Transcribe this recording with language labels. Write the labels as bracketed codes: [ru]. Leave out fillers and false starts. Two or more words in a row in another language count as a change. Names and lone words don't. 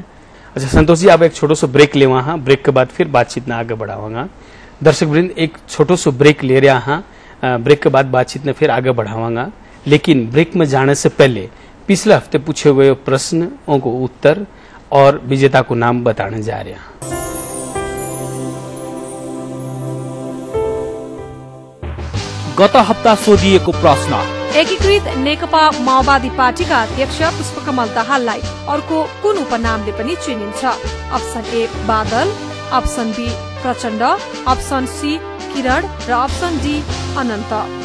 [hi] अच्छा संतोष जी, आप एक छोटो सा ब्रेक ले वहां, ब्रेक के बाद फिर बातचीत में आगे बढ़ावांगा। दर्शक वृंद एक छोटो सा ब्रेक ले रहा हाँ, ब्रेक के बाद बातचीत में फिर आगे बढ़ावांगा। लेकिन ब्रेक में जाने से पहले पिछले हफ्ते पूछे हुए प्रश्नों को उत्तर और विजेता को नाम बताने जा रहे हैं। [ne] गत हप्ता सोधिएको प्रश्न, एकीकृत नेकपा माओवादी पार्टीका अध्यक्ष पुष्पकमल दाहाललाई अर्को कुन उपनामले पनि चिनिन्छ? अप्सन ए बादल, अप्सन बी प्रचण्ड, अप्सन सी किरण र अप्सन डी अनन्त।